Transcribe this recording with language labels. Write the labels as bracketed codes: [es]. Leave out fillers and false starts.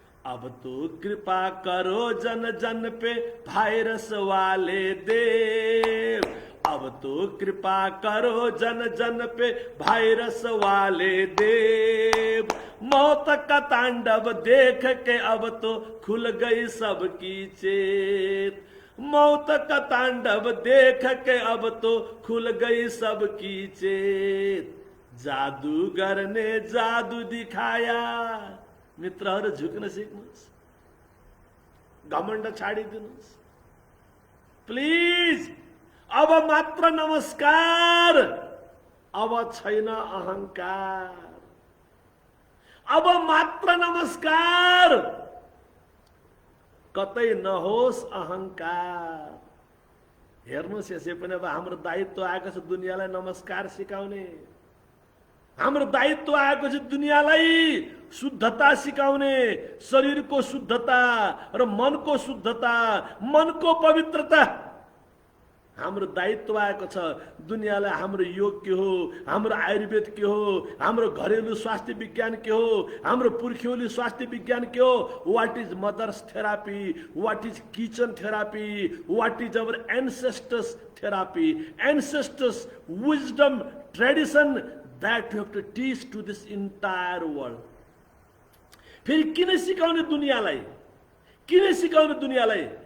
[hi] अब तो कृपा करो जन जन पे वायरस वाले देव, अब तो कृपा करो जन जन पे वायरस वाले देव। मौत का तांडव देख के अब तो खुल गई सबकी चेत, मौत का तांडव देख के अब तो खुल गई सबकी चेत। जादूगर ने जादू दिखाया। [ne] मित्रहरू झुक्न सिक्नुहोस्, घमण्ड छाडिदिनुहोस् प्लिज। अब मात्र नमस्कार, अब छैन अहंकार, अब मात्र नमस्कार, कतै नहोस् अहंकार। हेर्नुहोस्, यसै पनि अब हाम्रो दायित्व आएको छ दुनियाँलाई नमस्कार सिकाउने, हाम्रो दायित्व आएको छ दुनियाँलाई शुद्धता सिकाउने, शरीरको शुद्धता र मनको शुद्धता, मनको पवित्रता। हाम्रो दायित्व आएको छ दुनियाँलाई हाम्रो योग के हो, हाम्रो आयुर्वेद के हो, हाम्रो घरेलु स्वास्थ्य विज्ञान के हो, हाम्रो पुर्ख्यौली स्वास्थ्य विज्ञान के हो। [en] What is mother's therapy, what is kitchen therapy, what is our ancestors therapy, ancestors wisdom tradition that you have to teach to this entire world. [ne] फेरि किन सिकाउने दुनियाँलाई, किन सिकाउने दुनियाँलाई?